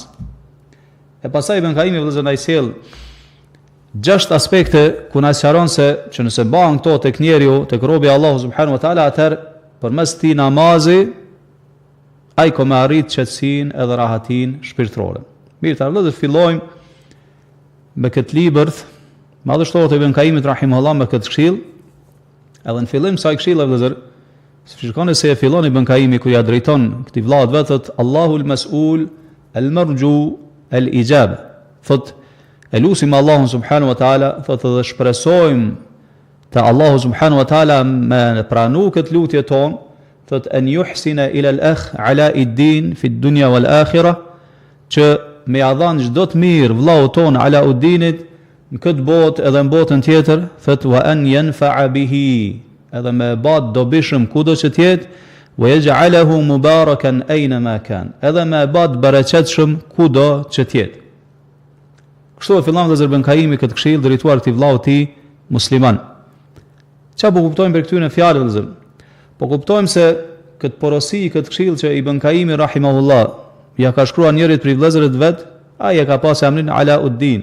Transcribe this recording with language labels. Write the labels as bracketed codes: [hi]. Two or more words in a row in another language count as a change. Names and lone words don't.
[sq] E pastaj Ibn Kaimi vëllazër na sjell 6 aspekte ku na sqaron se që nëse bëhen këto tek njeriu, tek robi i Allahut [ar] سبحانه وتعالى, [sq] atëherë përmes këtij namazi ai ka arrit qetësinë edhe rahatin shpirtërore. Mirë, ta vëllazër fillojmë me këtë libër madhështor të Ibn Kaimit rahimahullah me këtë këshill. Edhe në fillim sa i këshilla vëllazër, shikoni se e fillon Ibn Kaimi ku ja drejton këtij vllat vetë [ar] الله المسؤول المرجو الإجابة. [sq] Thot elusim Allahun [ar] سبحانه وتعالى, [sq] thot edhe shpresojmë te Allahu [ar] سبحانه وتعالى [sq] me pranu këtë lutje [ar] tonë, thot أن يحسن إلى الأخ علاء الدين في الدنيا والآخرة, [sq] që me ia dhan çdo të mirë vllaut ton ala ud-dinit në këtë botë edhe në botën tjetër, thot [ar] وأن ينفع به, [sq] edhe me bat dobishëm kudo që të jetë, [ar] ويجعله مباركا أينما كان, [sq] edhe me bat bereqetshëm kudo që të jetë. Kështu e fillon vëllazër Ibn Kaimi këtë këshill drejtuar këtij vllau të musliman. Çfarë po kuptojmë për këtyre fjalëve vëllazër? Po kuptojmë se këtë porosi, këtë këshill që Ibn Kaimi rahimahullah ja ka shkruar njërit prej vëllezërve të vet, ai e ka pasur emrin Alauddin.